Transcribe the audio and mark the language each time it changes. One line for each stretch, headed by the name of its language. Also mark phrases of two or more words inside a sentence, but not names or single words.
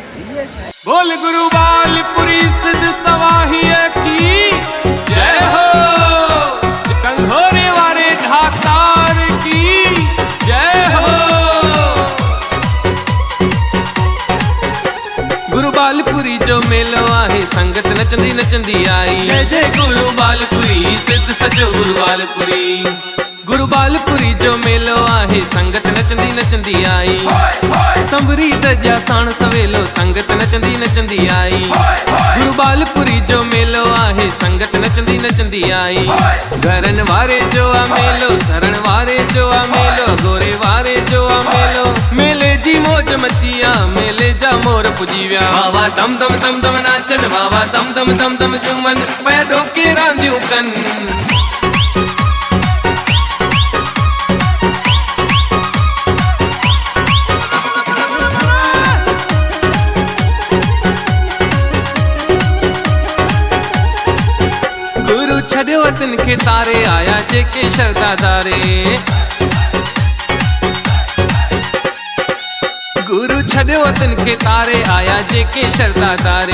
Hindi: बोल गुरु बालपुरी सिद्ध सवाहिया की जय हो, कंघोरे वाले ढाकार की जय हो।
Sindhi: गुरु बालपुरी जो मेलो आहे संगत नचंदी नचंदी आई, जय जय गुरु बालपुरी सिद्ध सजो गुरु बालपुरी। गुरु बालपुरी जो मेलो आहे संगत नचंदी नचंदी आई, संवरी दजा साण सवेलो संगत नचंदी नचंदी आई। गुरु बालपुरी जो मेलो आहे संगत नचंदी नचंदी आई, घरन वारे जो आ मेलो शरण वारे जो आ मेलो गोरे वारे जो आ मेलो, मेले जी मौज मचिया मेले जा मोर पुजीव्या। वावा दम दम दम दम नाचन, वावा दम दम दम दम झूमन, पैडो के रांदियूं कन। गुरु छड़ियो वतन के तारे आया जेके शरदा दारे, गुरु छड़ियो वतन के तारे आया जेके शरदा दारे।